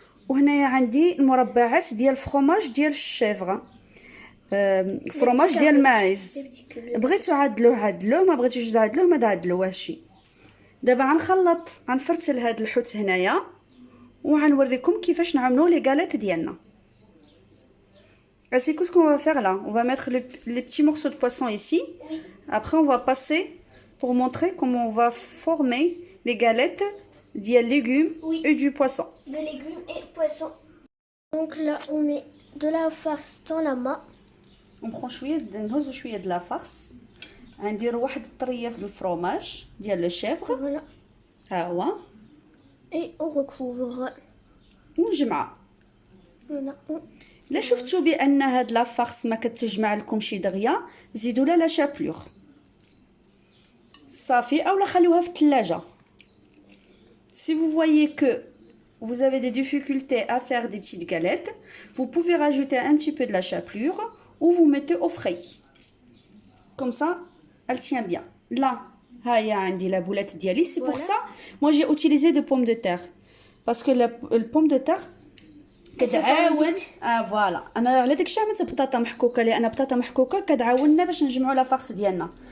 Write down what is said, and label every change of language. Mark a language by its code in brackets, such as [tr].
[ar] وهنايا عندي المربعات ديال الفرomage ديال الشيفغ، فرomage ديال الماعز. بغيتو عدلوه، ما بغيتوش تعدلوه ما تعدلوهش. دابا غنخلط، غنفرتل هاد الحوت هنايا وغنوريكم كيفاش نعملوا لي غاليت ديالنا. [fr] C'est tout ce qu'on va faire là. On va mettre les petits morceaux de poisson ici. Après, on va passer pour montrer comment on va former les galettes des légumes et du poisson. De légumes et poissons. Donc là, on met de la farce dans la main. On prend [ar] نهزو شويه [fr] de la farce. [ar] غنديروا واحد الطريف د الفرomage ديال لو شيفغ. [fr] Voilà. [ar] ها هو. [fr] Et on recouvre. [ar] ونجمعها. [fr] Voilà. [ar] لا شفتوا بان هاد لا فارس ما كتجمع لكمش دغيا، زيدوا لها لا شابلور صافي، اولا خليوها في الثلاجه. [fr] Si vous voyez que vous avez des difficultés à faire des petites galettes, vous pouvez rajouter un petit peu de la chapelure ou vous mettez au frais. Comme ça, elle tient bien. Là, [ar] هاهي عندي [fr] la boulette [ar] ديالي. [fr] C'est pour ça, moi j'ai utilisé des pommes de terre. باسكو البوم دو تير [ar] كتعاون [fr] فوالا. [ar] انا على داكشي عملت بطاطا محكوكه، لان بطاطا محكوكه كتعاوننا باش نجمعوا لا فارس ديالنا.